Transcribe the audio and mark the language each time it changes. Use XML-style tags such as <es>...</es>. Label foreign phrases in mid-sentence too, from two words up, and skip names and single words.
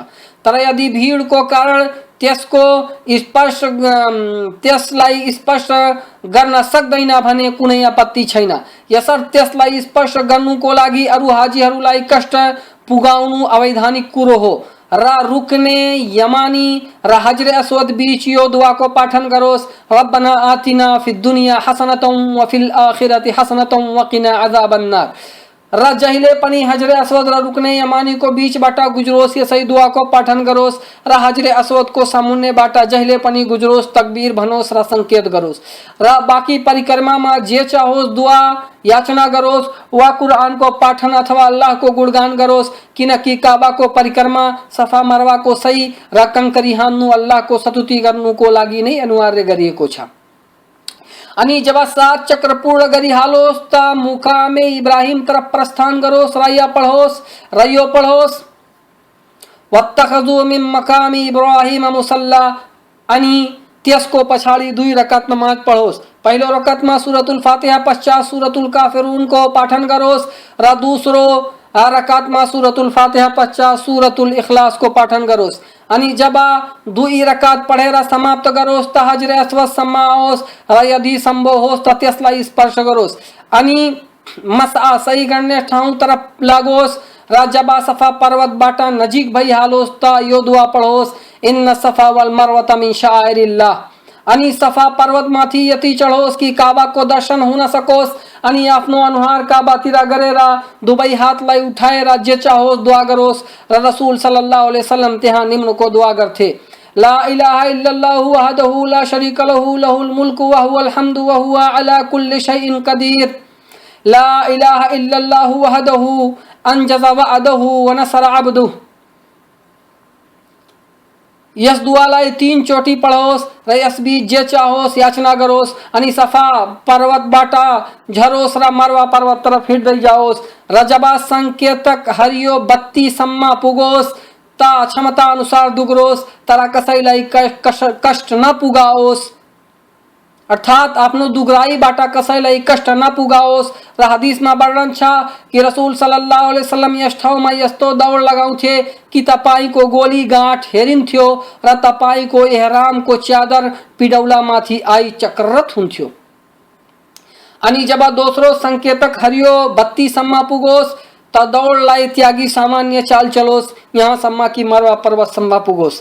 <ne>तर यदि भीडको कारण त्यसलाई स्पर्श गर्न सक्दैन भने कुनै आपत्ति छैन। यसर्थ त्यसलाई स्पर्श गर्नुको लागि अरु हाजीहरूलाई कष्ट पुगाउनु अवैधानिक कुरो हो र रुक्ने यमानी र हजरे अस्वद बीच यो दुआ को पाठन गरोस्</ne> <ar>ربنا آتنا في الدنيا حسنة وفي الآخرة حسنة وقنا عذاب النار.</ar> <ne>र जहिले पनि हजरे अस्वद र रुक्ने यमानी को बीचबाट गुजरोस् यसै दुआ को पाठन गरोस् र हजरे अस्वद को सामुन्नेबाट जहिले पनि गुजरोस् तकबीर भनोस् र संकेत गरोस् र बाँकी परिक्रमामा जे चाहोस् दुआ याचना गरोस् वा कुरान को पाठन अथवा अल्लाह को गुणगान गरोस् किनकि काबा को परिक्रमा सफा मरवा को सही र कंकरी हान्नु अल्लाह को स्तुति गर्नुको लागि नै अनिवार्य गरिएको छ। अनि जब 7 चक्र पूर्ण गरिहालोस् त मुकामे इब्राहिम तरफ प्रस्थान गरोस् र यो पढोस्</ne> <ar>واتخذوا من مقام إبراهيم مصلى</ar> <ne>अनि त्यसको पछाडि 2 रकात नमाज पढोस्। पहिलो रकातमा सुरतुल फातिहा पश्चात सुरतुल काफिरुन को पाठन गरोस् र दोस्रो रकातमा सुरतुल फातिहा पश्चात सुरतुल इखलास को पाठन गरोस्। अनि जब 2 रकात पढेर समाप्त गरोस् त हजर अस्वद सम्म आओस् र यदि सम्भव होस् त त्यसलाई स्पर्श गरोस्। अनि मसआ सही गर्ने ठाउँ तरफ लागोस् र जब सफा पर्वतबाट नजिक भइहालोस् त यो दुआ पढोस्,</ne> <ar>إن الصفا والمروة من شعائر الله.</ar> <ne>अनि सफा पर्वतमाथि यति चढोस् कि काबाको दर्शन हुन सकोस्। अनि आफ्नो अनुहार काबातिर गरेर दुवै हातलाई उठाएर जे चाहोस् दुआ गरोस् र रसूल</ne> <ar>صلى الله عليه وسلم</ar> <ne>त्यहाँ निम्नको दुआ गर्थे,</ne> <ar>لا إله إلا الله وحده لا شريك له له الملك وله الحمد وهو على كل شيء قدير. لا إله إلا الله وحده أنجز وعده ونصر عبده.</ar> <ne>यस दुआलाई 3 चोटी पढोस् र यसबीच जे चाहोस् याचना गरोस्। अनि सफा पर्वतबाट झरोस् र मरवा पर्वत तरफ हिँड्दै जाओस् र जब संकेतक हरियो बत्ती सम्म पुगोस् त क्षमता अनुसार दुग्रोस् तर कसैलाई कष्ट न पुगाओस्, अर्थात आफ्नो दुग्राईबाट कसैलाई कष्ट नपुगाओस्। र हदिसमा वर्णन छ कि रसूल</ne> <ar>صلى الله عليه وسلم</ar> <ne>यस ठाउँमा यस्तो दौड लगाउँथे कि तपाईको गोली गाँठ हेरिन्थ्यो र तपाईको एहरामको च्यादर पिडौलामाथि आई चक्ररत हुन्थ्यो। अनि जब दोस्रो संकेतक हरियो बत्तीसम्म पुगोस् त दौडलाई त्यागी सामान्य चाल चलोस् यहाँसम्म कि मरवा पर्वतसम्म पुगोस्।</ne>